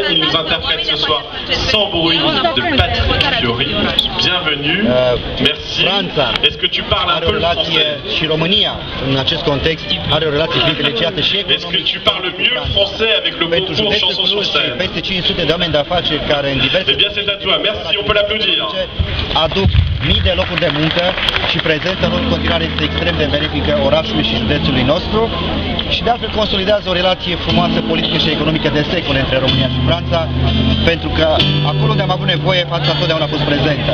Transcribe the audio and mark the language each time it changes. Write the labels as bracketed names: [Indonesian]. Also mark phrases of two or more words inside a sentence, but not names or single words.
[French] Il nous interprète ce soir Sans bruit de Patrick Fiori. Bienvenue. Merci. Est-ce que tu parles un peu le français? Est-ce que tu parles mieux le français avec le concours Chansons sur scène? Eh bien c'est à toi, merci, on peut l'applaudir. [Romanian] Mii de locuri de muncă și prezența lor în continuare este extrem de benefică orașului și județului nostru și de altfel consolidează o relație frumoasă politică și economică de secole între România și Franța, pentru că acolo unde am avut nevoie, Franța întotdeauna a fost prezentă.